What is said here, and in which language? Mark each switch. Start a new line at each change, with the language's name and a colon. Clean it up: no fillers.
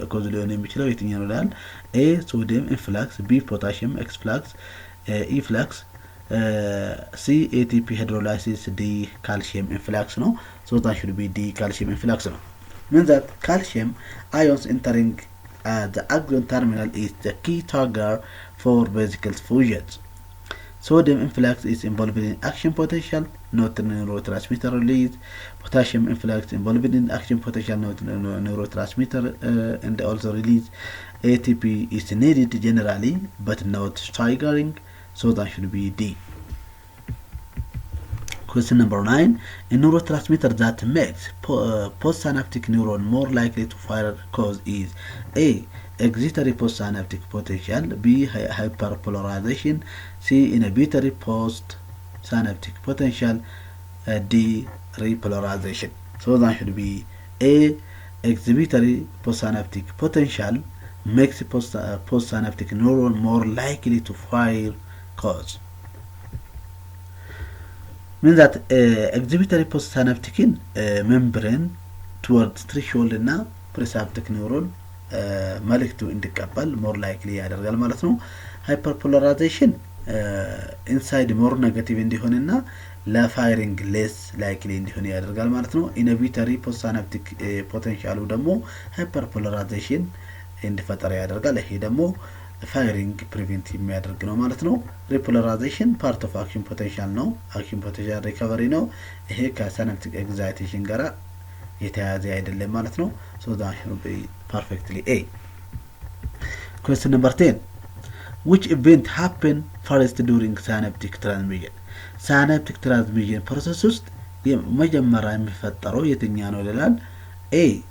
Amharic: ኮዙ ሊሆን የሚችለው የትኛው ነው ይላል። ኤ ሶዲየም ኢንፍላክስ፣ ቢ ፖታሺየም ኤክስፍላክስ ኢፍላክስ፣ ሲ ኤቲፒ ሃይድሮላይሲስ፣ ዲ ካልሲየም ኢንፍላክስ ነው። ሶ
English: that should be
Amharic: ዲ ካልሲየም ኢንፍላክስ ነው።
English: means that calcium ions entering the axon terminal is the key trigger for vesicle fusions. Sodium influx is involved in action potential, not neurotransmitter release. Potassium influx involved in action potential, not neurotransmitter and also release. ATP is needed generally, but not triggering, so that should be D. Question number 9. A neurotransmitter that makes postsynaptic neuron more likely to fire cause is A. Excitatory postsynaptic potential, B. Hyperpolarization, C. Inhibitory postsynaptic potential, D. Repolarization. So that should be A. Exhibitory postsynaptic potential makes postsynaptic neuron more likely to fire cause. means that exhibitory postsynaptic membrane towards threshold
Amharic: እና presynaptic neuron መልእክቱ እንዲቀበል ሞር ላይክሊ ያደርጋል ማለት ነው። ሃይፐርፖላራይዜሽን ኢንሳይድ ሞር ኔጌቲቭ እንዲሆንና ለፋይሪንግ ሌስ ላይክሊ እንዲሆን ያደርጋል ማለት ነው። ኢንሂቢተሪ ፖስት-ሳይናፕቲክ ፖቴንሻሉ ደግሞ ሃይፐርፖላራይዜሽን እንዲፈጠር ያደርጋል። ይሄ ደግሞ ፋይሪንግ ፕሪቨንት የሚያደርግ ነው ማለት ነው። ሪፖላራይዜሽን ፓርት ኦፍ አክሽን ፖቴንሻል ነው። አክሽን ፖቴንሻል ሪከቨሪ ነው። ይሄ ከሳይናፕቲክ ኤግዛይቴሽን ጋራ የተያያዘ አይደለም ማለት ነው። ሶ
English: that should be perfectly A. Question number 10. Which event happen first during synaptic transmission?
Amharic: Synaptic transmission process ውስጥ መጀመሪያ የሚፈጠረው የትኛው ነው ይላል። A.